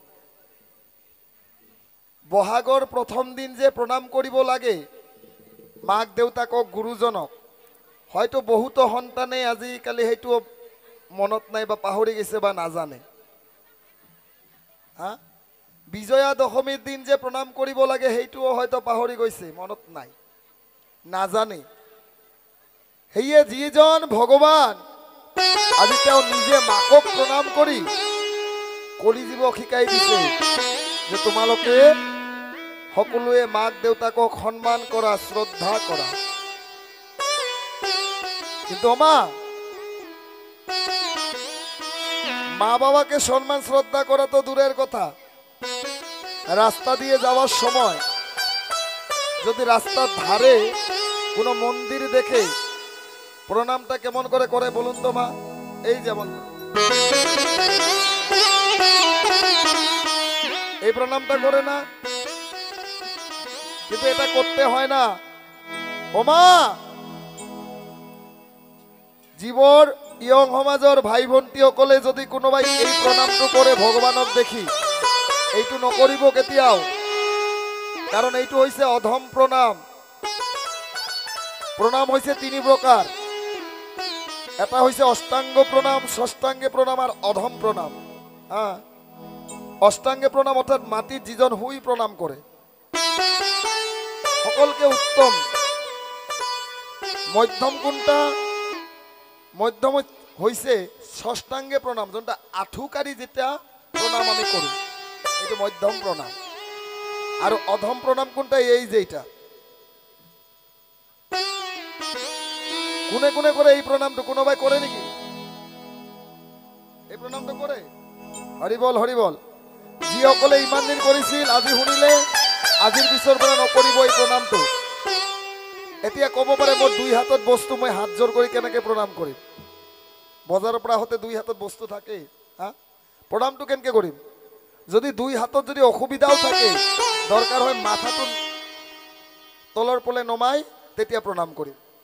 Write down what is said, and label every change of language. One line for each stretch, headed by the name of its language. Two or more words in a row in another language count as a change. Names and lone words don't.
Assamese: বহাগৰ প্ৰথম দিন যে প্ৰণাম কৰিব লাগে মাক দেউতাকক গুৰুজনক হয়তো বহুত সন্তানে আজিকালি সেইটো মনত নাই বা পাহৰি গৈছে বা নাজানে হা বিজয়া দশমীর দিন যে প্ৰণাম কৰিব লাগে সেইটোও হয়তো পাহৰি গৈছে, মনত নাই, নাজানে। সেয়ে যিজন ভগৱান আজি তেওঁ নিজে মাকক প্ৰণাম কৰি কলিজীৱক শিকাই দিছে যে তোমালোকে সকলোৱে মাক দেউতাকক সন্মান কৰা, শ্ৰদ্ধা কৰা।
Bangla: কিন্তু মা বাবাকে সম্মান শ্রদ্ধা করা তো দূরের কথা, রাস্তা দিয়ে যাওয়ার সময় যদি রাস্তার ধারে কোনো মন্দির দেখে প্রণামটা কেমন করে করে বলুন তো মা? এই যেমন এই প্রণামটা করে না, কিন্তু এটা করতে হয় না। ও মা,
Assamese: জীৱৰ ইয়ং সমাজৰ ভাই ভণ্টিসকলে যদি কোনোবাই এই প্ৰণামটো কৰে ভগৱানক দেখি, এইটো নকৰিব কেতিয়াও, কাৰণ এইটো হৈছে অধম প্ৰণাম। প্ৰণাম হৈছে তিনি প্ৰকাৰ, এটা হৈছে অষ্টাংগ প্ৰণাম, ষষ্ঠাংগে প্ৰণাম আৰু অধম প্ৰণাম। অষ্টাংগে প্ৰণাম অৰ্থাৎ মাটিত যিজন শুই প্ৰণাম কৰে, সকলকে উত্তম। মধ্যম কোনটা?
Bangla: মধ্যম হয়েছে ষষ্ঠাঙ্গে প্রণাম, যেটা আঁঠুকারি যেটা প্রণাম আমি করি, এটা মধ্যম প্রণাম। আর অধম প্রণাম কোনটা? এই যে এটা কোনে কোনে করে এই প্রণামটা, কোনো ভাই করে নাকি এই প্রণামটা করে? হরিবল হরিবল।
Assamese: যিসকলে ইমান দিন কৰিছিল আজি শুনিলে আজিৰ পিছৰ পৰা নকৰিব এই প্ৰণামটো। এতিয়া ক'ব পাৰে মোৰ দুই হাতত বস্তু, মই হাত জোৰ কৰি কেনেকে প্ৰণাম কৰিম? বজাৰৰ পৰা হতে দুই হাতত বস্তু থাকে, প্ৰণামটো কেনেকে কৰিম? যদি দুই হাতত যদি অসুবিধাও থাকে, দৰকাৰ হয় মাথাটো তলৰ পলে নমাই তেতিয়া প্ৰণাম কৰিম।